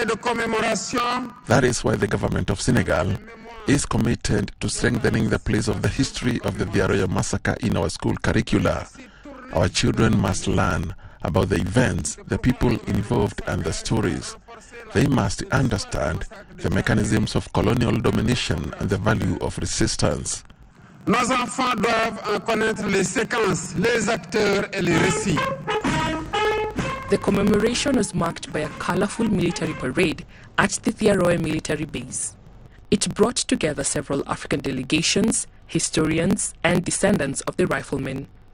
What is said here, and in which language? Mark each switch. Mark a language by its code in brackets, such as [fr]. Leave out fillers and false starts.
[en] That is why the government of Senegal is committed to strengthening the place of the history of the Thiaroye massacre in our school curricula. Our children must learn about the events, the people involved, and the stories. They must understand the mechanisms of colonial domination and the value of resistance. [fr] Nos enfants doivent en connaître les séquences, les acteurs et les récits. [en] The commemoration was marked by a colorful military parade at the Thiaroye military base. It brought together several African delegations, historians, and descendants of the riflemen.